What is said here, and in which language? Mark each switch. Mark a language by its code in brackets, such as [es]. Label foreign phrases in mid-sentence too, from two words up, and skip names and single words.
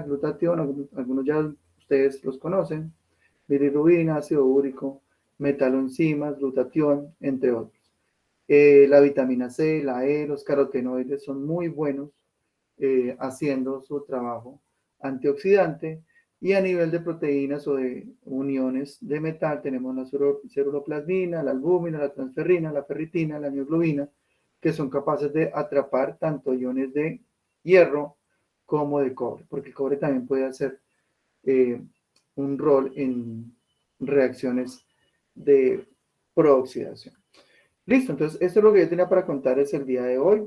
[es] Glutatión, algunos ya ustedes los conocen, bilirrubina, ácido úrico, metaloenzimas, glutatión, entre otros. La vitamina C, la E, los carotenoides son muy buenos haciendo su trabajo antioxidante. Y a nivel de proteínas o de uniones de metal, tenemos la ceruloplasmina, la albúmina, la transferrina, la ferritina, la mioglobina, que son capaces de atrapar tanto iones de hierro como de cobre, porque el cobre también puede hacer un rol en reacciones de prooxidación. Listo, entonces esto es lo que yo tenía para contarles el día de hoy.